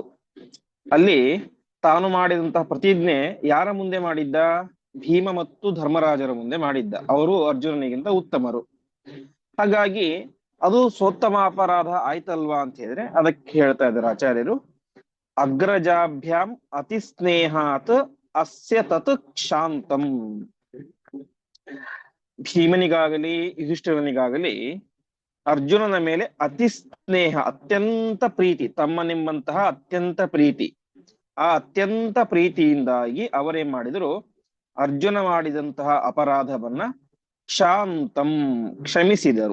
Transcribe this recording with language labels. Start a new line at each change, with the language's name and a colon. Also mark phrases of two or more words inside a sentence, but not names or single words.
Kannada: ಅಲ್ಲಿ ತಾನು ಮಾಡಿದಂತಹ ಪ್ರತಿಜ್ಞೆ ಯಾರ ಮುಂದೆ ಮಾಡಿದ್ದ? ಭೀಮ ಮತ್ತು ಧರ್ಮರಾಜರ ಮುಂದೆ ಮಾಡಿದ್ದ. ಅವರು ಅರ್ಜುನನಿಗಿಂತ ಉತ್ತಮರು. ಹಾಗಾಗಿ ಅದು ಸ್ವೋತ್ತಮ ಅಪರಾಧ ಆಯ್ತಲ್ವಾ ಅಂತ ಹೇಳಿದ್ರೆ ಅದಕ್ಕೆ ಹೇಳ್ತಾ ಇದ್ದಾರೆ ಆಚಾರ್ಯರು,
Sanskrit: ಅಗ್ರಜಾಭ್ಯಾಂ ಅತಿ ಸ್ನೇಹಾತ್ ಅಸ್ಯ ತತ್ ಶಾಂತಂ.
Kannada: ಭೀಮನಿಗಾಗಲಿ ಯುಧಿಷ್ಠಿರನಿಗಾಗಲಿ ಅರ್ಜುನನ ಮೇಲೆ ಅತಿ ಸ್ನೇಹ, ಅತ್ಯಂತ ಪ್ರೀತಿ, ತಮ್ಮನೆಂಬಂತಹ ಅತ್ಯಂತ ಪ್ರೀತಿ. ಆ ಅತ್ಯಂತ ಪ್ರೀತಿಯಿಂದಾಗಿ ಅವರೇನ್ ಮಾಡಿದ್ರು, ಅರ್ಜುನ ಮಾಡಿದಂತಹ ಅಪರಾಧವನ್ನ ಶಾಂತಂ ಕ್ಷಮಿಸಿದರು.